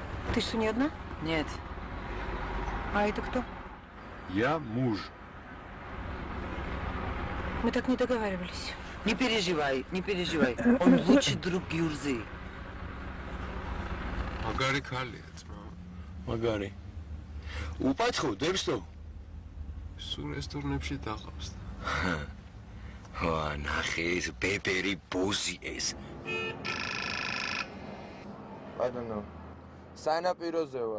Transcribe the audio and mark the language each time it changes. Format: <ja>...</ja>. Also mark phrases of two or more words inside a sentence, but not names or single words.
<ru>Ты что, не одна? Нет. А это кто? Я муж. Мы так не договаривались. Не переживай, не переживай. Он лучший друг Гюрзы.</ru> <ka>Магარი ქალია, ძმა. მაგარი. უპათხო, დებსო? სულ რესტორნებში დაღავს. ვა, ნახე, ეს ბებერი ბოზი ეს. ბატონო, სანაპიროზე ვარ.</ka>